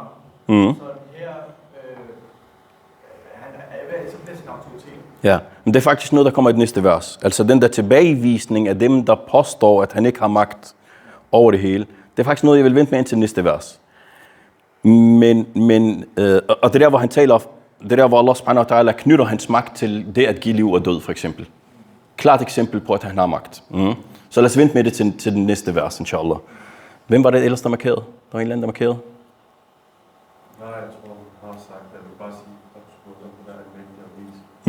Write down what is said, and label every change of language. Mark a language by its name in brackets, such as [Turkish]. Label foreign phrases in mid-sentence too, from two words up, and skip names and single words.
[Danish] Så her, han er så bliver sin autoritet. Ja, men det er faktisk noget, der kommer i det næste vers. Altså den der tilbagevisning af dem, der påstår, at han ikke har magt over det hele. Det er faktisk noget, jeg vil vente med ind til næste vers. Og det der, hvor han taler, det der, hvor [Arabic] الله سبحانه وتعالى [Danish] knytter hans magt til det at give liv og død, for eksempel. Klart eksempel på, at han har magt. Så lad os vente med det til den næste vers, inshallah. Hvem var det ellers, der markerede? Der var en eller anden, der markerede? Nej, jeg tror, han har sagt, at jeg vil bare sige, at du skulle være almægtig og vis.